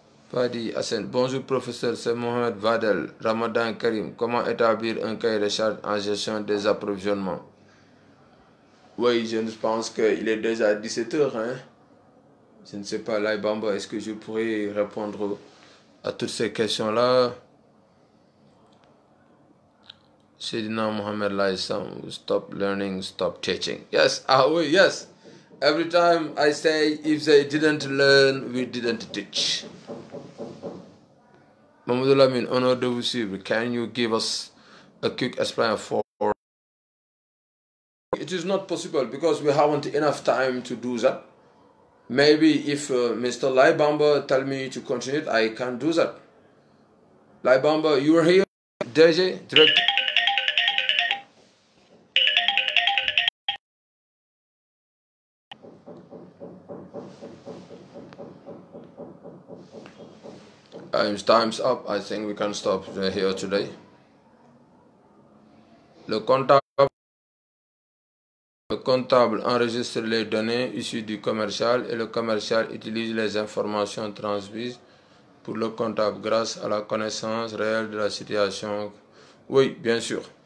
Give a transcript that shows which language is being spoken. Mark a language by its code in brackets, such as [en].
[fr] Fadi Hassan, bonjour professeur, c'est Mohamed Vadel, Ramadan Karim. Comment établir un cahier de charge en gestion des approvisionnements? Oui, je pense qu'il est déjà 17 h. Hein? Je ne sais pas, Laye Bamba, est-ce que je pourrais répondre à toutes ces questions-là? [en] Sayyidina Mohamed Laissam, stop learning, stop teaching. Yes, [fr] ah oui, [en] yes. Every time I say, if they didn't learn, we didn't teach. [fr] Mamadou Lamine, honneur de vous suivre. [en] Can you give us a quick explanation for... It is not possible because we haven't enough time to do that. Maybe if Mr. Laye Bamba tell me to continue it, I can do that. Laye Bamba, you are here? DJ, direct. Time's up. I think we can stop here today. [fr] Le comptable enregistre les données issues du commercial et le commercial utilise les informations transmises pour le comptable grâce à la connaissance réelle de la situation Oui, bien sûr.